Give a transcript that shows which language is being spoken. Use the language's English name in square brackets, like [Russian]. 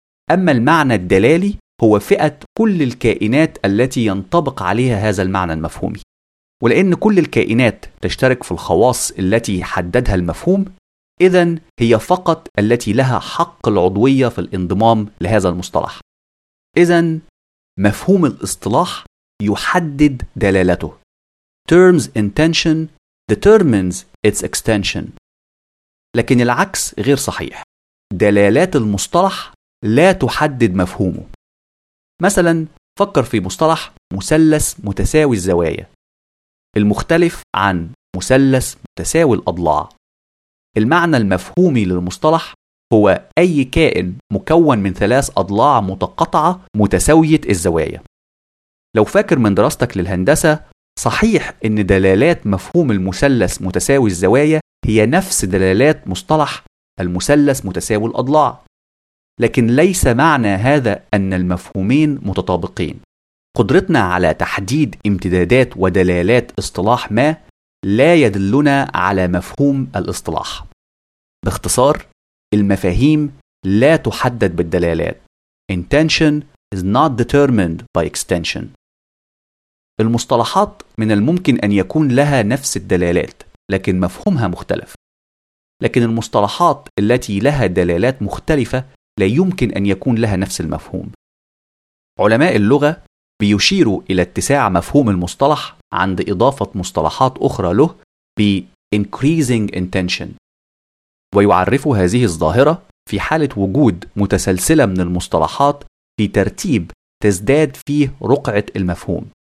[Arabic] أما المعنى الدلالي هو فئة كل الكائنات التي ينطبق عليها هذا المعنى المفهومي، ولأن كل الكائنات تشترك في الخواص التي حددها المفهوم، إذن هي فقط التي لها حق العضوية في الانضمام لهذا المصطلح. إذن مفهوم الاصطلاح يحدد دلالته. [English] Terms intention determines its extension. [Arabic] لكن العكس غير صحيح، دلالات المصطلح لا تحدد مفهومه. مثلا فكر في مصطلح مثلث متساوي الزوايا، المختلف عن مثلث متساوي الأضلاع. المعنى المفهومي للمصطلح هو أي كائن مكون من ثلاث أضلاع متقطعة متساوية الزوايا. لو فاكر من دراستك للهندسة، صحيح أن دلالات مفهوم المثلث متساوي الزوايا هي نفس دلالات مصطلح المثلث متساوي الأضلاع، لكن ليس معنى هذا أن المفهومين متطابقين. قدرتنا على تحديد امتدادات ودلالات اصطلاح ما لا يدلنا على مفهوم الاصطلاح. باختصار، المفاهيم لا تحدد بالدلالات. [English] Intention is not determined by extension. [Arabic] المصطلحات من الممكن أن يكون لها نفس الدلالات لكن مفهومها مختلف، لكن المصطلحات التي لها دلالات مختلفة لا يمكن أن يكون لها نفس المفهوم. علماء اللغة بيشيروا إلى اتساع مفهوم المصطلح عند إضافة مصطلحات أخرى له بـ increasing intention، ويعرفوا هذه الظاهرة في حالة وجود متسلسلة من المصطلحات في ترتيب تزداد فيه رقعة المفهوم.